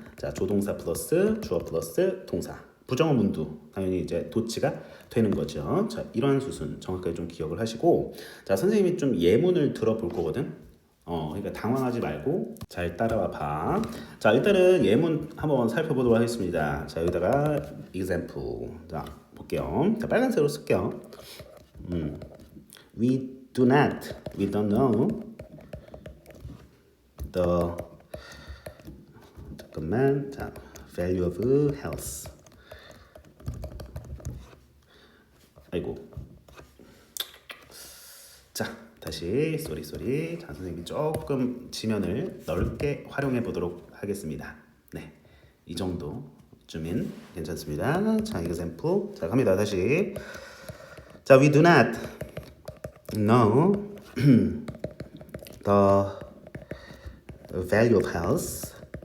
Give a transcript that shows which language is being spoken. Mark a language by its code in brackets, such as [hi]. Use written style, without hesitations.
[ko] 자, 조동사 플러스 주어 플러스 동사. 부정어 문두 당연히 이제 도치가 되는 거죠. 자, 이러한 수순 정확하게 좀 기억을 하시고 자, 선생님이 좀 예문을 들어볼 거거든. 그러니까 당황하지 말고 잘 따라와 봐. 자, 일단은 예문 한번 살펴보도록 하겠습니다. 자, 여기다가 example. 자, 볼게요. 자, 빨간색으로 쓸게요. [en] We don't know the [ko] 잠깐만. [en] 자, value of health. [ko] 아이고. 자, 다시 쏘리. 자, 선생님이 조금 지면을 넓게 활용해 보도록 하겠습니다. 네, 이 정도쯤인 괜찮습니다. 자, example. 자, 갑니다. 다시. [en] 자, we do not know the value of health.